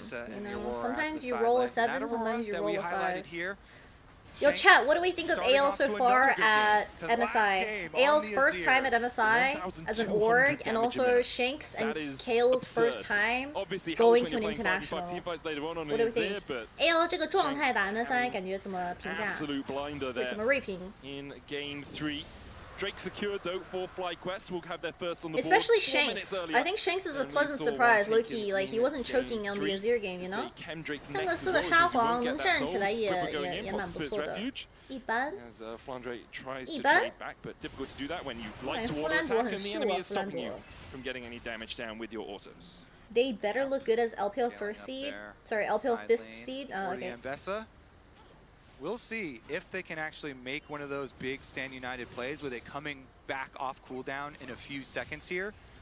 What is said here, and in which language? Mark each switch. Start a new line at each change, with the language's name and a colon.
English: You know, sometimes you roll a 7, sometimes you roll a 5. Yo, chat, what do we think of AL so far at MSI? AL's first time at MSI as an org, and also Shanks and Kale's first time going to an international. What do we think?
Chinese: AL 这个状态打 MSI 感觉怎么评价？对，怎么锐评？
English: In game 3. Drake secured though for FlyQuest. Will have their first on the board. Especially Shanks. I think Shanks is a pleasant surprise. Low-key, like he wasn't choking on the Azir game, you know.
Chinese: 那个4个沙皇能站起来也蛮不错的。一般。
English: As Flandre tries to trade back, but difficult to do that when you like to auto attack and the enemy is stopping you from getting any damage down with your autos. They better look good as LPL first seed. Sorry, LPL 5th seed. Okay. We'll see if they can actually make one of those big Stand United plays with it coming back off cooldown in a few seconds here.